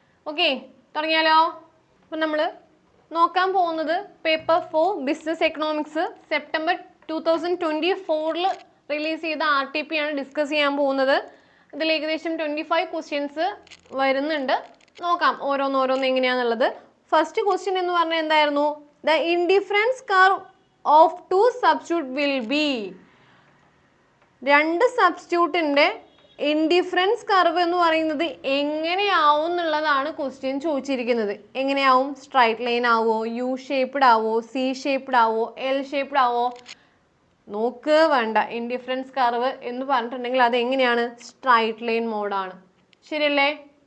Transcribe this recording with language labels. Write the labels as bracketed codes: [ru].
[ml] Okay, തുടങ്ങിയാലോ? അപ്പം നമ്മൾ നോക്കാൻ പോകുന്നത് paper 4 business economics September 2024 release ചെയ്ത RTP ആണ് ഡിസ്കസ് ചെയ്യാൻ പോകുന്നത്. ഇതിൽ ഏകദേശം 25 ക്വസ്റ്റ്യൻസ് വരുന്നുണ്ട്. നോക്കാം ഓരോന്നോരോന്ന് എങ്ങനെയാണെന്നുള്ളത്. ഫസ്റ്റ് ക്വസ്റ്റ്യൻ എന്ന് പറഞ്ഞാൽ എന്തായിരുന്നു? [en] The indifference curve of two substitute will be. [ml] രണ്ട് സബ്സ്റ്റിറ്റ്യൂട്ടിൻ്റെ ഇൻഡിഫറൻസ് കർവ് എന്ന് പറയുന്നത് എങ്ങനെയാവും എന്നുള്ളതാണ് ക്വസ്റ്റ്യൻ ചോദിച്ചിരിക്കുന്നത്. എങ്ങനെയാവും? സ്ട്രൈറ്റ് ലൈൻ ആവോ, യു ഷേപ്പ്ഡ് ആവോ, സി ഷേപ്പ്ഡ് ആവോ, എൽ ഷേപ്പ്ഡ് ആവോ? നോക്ക് വേണ്ട. ഇൻഡിഫറൻസ് കർവ് എന്ന് പറഞ്ഞിട്ടുണ്ടെങ്കിൽ അത് എങ്ങനെയാണ്? Straight line മോഡാണ്. ശരിയല്ലേ?